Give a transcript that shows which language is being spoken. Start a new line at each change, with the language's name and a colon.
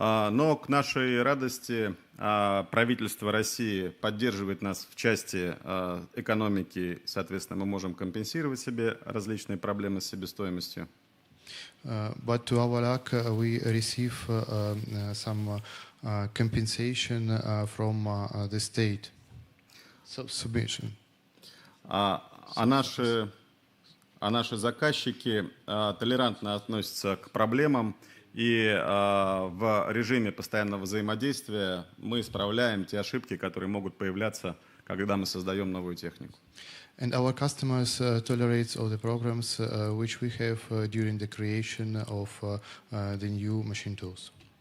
Russian: Но к нашей радости правительство России поддерживает нас в части экономики, соответственно, мы можем компенсировать себе различные проблемы с себестоимостью.
English: But to our luck, we receive some compensation from the state. Submission.
Russian: А наши заказчики толерантно относятся к проблемам. И в режиме постоянного взаимодействия мы исправляем те ошибки, которые могут появляться, когда мы создаем новую технику.
English: And our customers tolerate all the programs which we have during the creation of the new machine tools.